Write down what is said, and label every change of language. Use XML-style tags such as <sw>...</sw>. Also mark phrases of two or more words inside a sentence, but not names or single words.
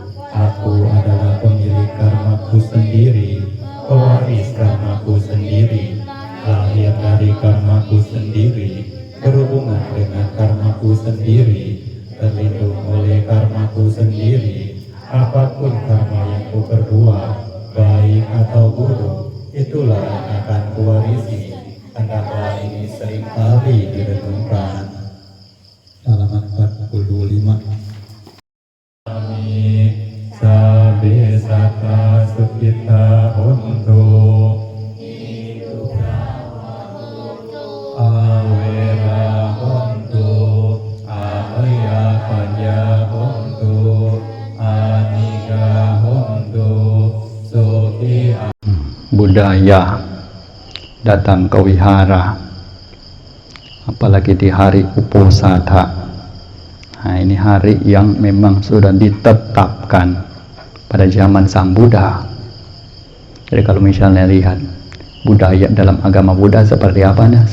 <id>Aku adalah pemilik karmaku sendiri, pewaris karmaku sendiri, lahir dari karmaku sendiri, berhubungan dengan karmaku sendiri, terlindung oleh karmaku sendiri. Apapun karma yang ku perbuat, baik atau buruk, itulah yang akan kuwarisi. Hendaklah ini seringkali direnungkan. Halaman 45.</id> <pi>Sabe sata sukita hontu awera hontu ahaya panya hontu aniga hontu suki.</pi> <id>Budaya datang ke wihara, apalagi di hari Uposatha. Nah, ini hari yang memang sudah ditetapkan pada zaman Sang Buddha. Jadi kalau misalnya lihat budaya dalam agama Buddha seperti apa nih?</id>